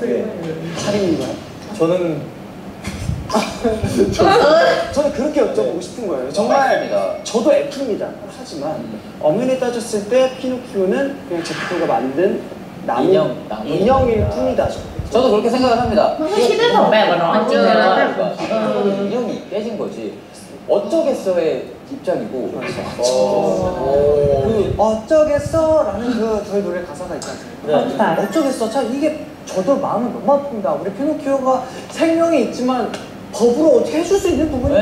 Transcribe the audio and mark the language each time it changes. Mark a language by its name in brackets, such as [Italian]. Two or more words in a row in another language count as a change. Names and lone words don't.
[Korean] 살인인가요? 저는 저는 그렇게 여쭤보고 싶은 거예요. 정말 저도 F입니다. 하지만 엄연히 따졌을 때 피노키오는 그냥 제프가 만든 인형일 뿐이다. 저도 그렇게 생각을 합니다. [Thai] มันก็คิดได้สองแบบอะเนาะจริงๆแล้วแบบ [Korean] 인형이 깨진 거지. 어쩌겠어의 입장이고. 그 어쩌겠어? 라는 그 저희 노래 가사가 있지 않습니까? 어쩌겠어? 참 이게 저도 마음은 너무 아픕니다. 우리 피노키오가 생명이 있지만 법으로 어떻게 해줄 수 있는 부분이